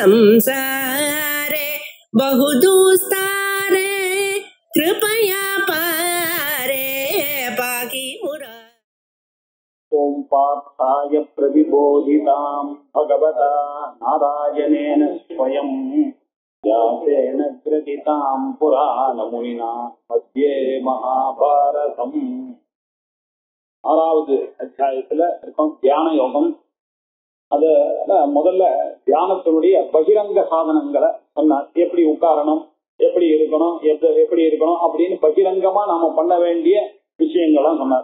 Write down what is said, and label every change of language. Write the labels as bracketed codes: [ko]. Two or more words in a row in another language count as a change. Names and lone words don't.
[sa] संसारे बहुदुस्तारे कृपया पारे पाहि मुरा। ओम पार्थाय प्रतिबोधितां भगवता नारायणेन स्वयं व्यासेन ग्रथितां पुराणमुनिना मध्ये महाभारतम् [ta] ஆறாவது அத்தியாயத்துல இருக்கும் தியான யோகம். அது முதல்ல தியானத்தினுடைய பகிரங்க சாதனங்களை சொன்னார். எப்படி உட்காரணும், எப்படி இருக்கணும், எப்படி இருக்கணும் அப்படின்னு பகிரங்கமா நாம பண்ண வேண்டிய விஷயங்கள்லாம் சொன்னார்.